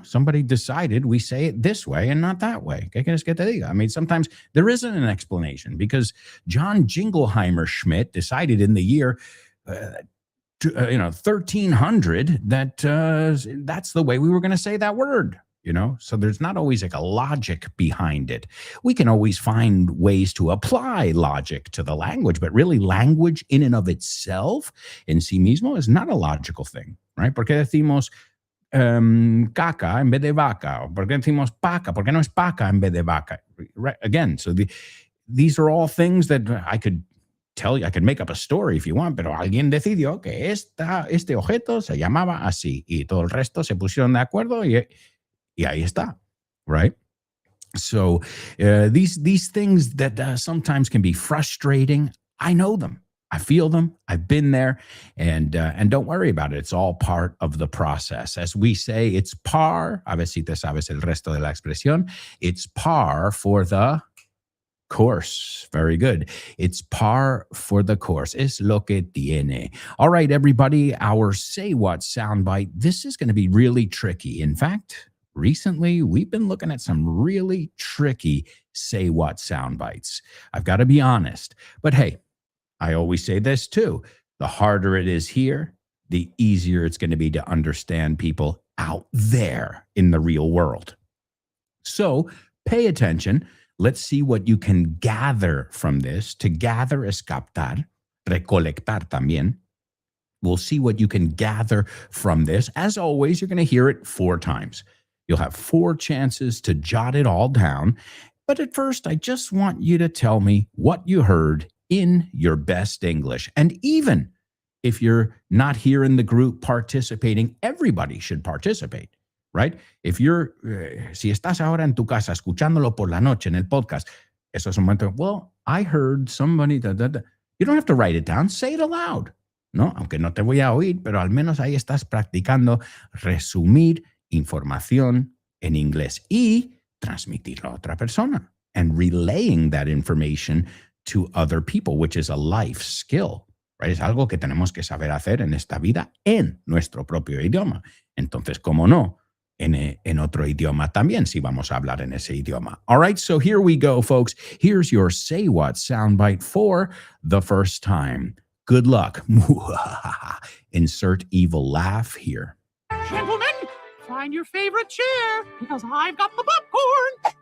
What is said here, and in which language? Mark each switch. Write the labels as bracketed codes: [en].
[en] Somebody decided we say it this way and not that way. [es] ¿Qué quieres que te diga? [en] I mean, sometimes there isn't an explanation because John Jingleheimer Schmidt decided in the year 1300 that that's the way we were going to say that word. So there's not always like a logic behind it. We can always find ways to apply logic to the language, but really language in and of itself, [es] en sí mismo, [en] is not a logical thing, right? [es] ¿Por qué decimos caca en vez de vaca? ¿Por qué decimos paca? ¿Por qué no es paca en vez de vaca? [en] Right? Again, so these are all things that I could tell you. I could make up a story if you want, [es] pero alguien decidió que este objeto se llamaba así y todo el resto se pusieron de acuerdo y ahí está, right? [en] So these things that sometimes can be frustrating, I know them. I feel them. I've been there, and don't worry about it. It's all part of the process. As we say, it's par. [es] A ver si te sabes el resto de la expresión. [en] It's par for the course. Very good. It's par for the course. [es] Es lo que tiene. [en] All right, everybody, our Say What soundbite. This is going to be really tricky. In fact, recently, we've been looking at some really tricky Say What sound bites. I've got to be honest. But hey, I always say this too. The harder it is here, the easier it's going to be to understand people out there in the real world. So pay attention. Let's see what you can gather from this. To gather [es] es captar, recolectar también. [en] We'll see what you can gather from this. As always, you're going to hear it 4 times. You'll have 4 chances to jot it all down. But at first, I just want you to tell me what you heard in your best English. And even if you're not here in the group participating, everybody should participate, right? If you're, [es] si estás ahora en tu casa escuchándolo por la noche en el podcast, eso es un momento, [en] well, I heard somebody, You don't have to write it down, say it aloud, [es] ¿no? Aunque no te voy a oír, pero al menos ahí estás practicando resumir información en inglés y transmitirlo a otra persona [en] and relaying that information to other people, which is a life skill, right? [es] Es algo que tenemos que saber hacer en esta vida en nuestro propio idioma. Entonces, ¿cómo no? En otro idioma también, si vamos a hablar en ese idioma. [en] All right, so here we go, folks. Here's your Say What soundbite for the first time. Good luck. Insert evil laugh here. Gentlemen, find your favorite chair because I've got the popcorn.